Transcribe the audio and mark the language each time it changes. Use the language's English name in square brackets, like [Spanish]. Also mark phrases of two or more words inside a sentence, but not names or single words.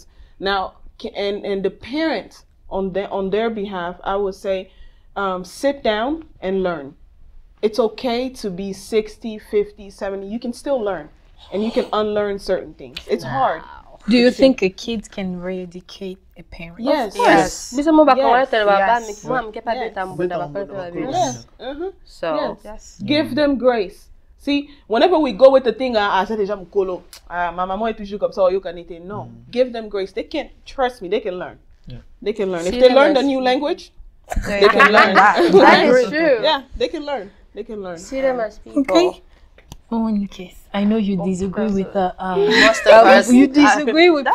[English] Now, and the parents, on their behalf, I would say, sit down and learn. It's okay to be 60, 50, 70. You can still learn. And you can unlearn certain things. It's hard. Do you think a kid can re-educate a parent? Yes. Yes. Bisa mo ba Yes. So, Yes. Give them grace. See, whenever we go with the thing, [French] ça déjà mon colo, ma maman est toujours comme ça, [English] you can eat it. No, give them grace. They can, trust me, they can learn. Yeah. They can learn. See If they them learn a as- new language, they can learn. that is true. Yeah, they can learn. They can learn. See them as people. Okay. Monikis, I know you disagree with Most of us. you disagree with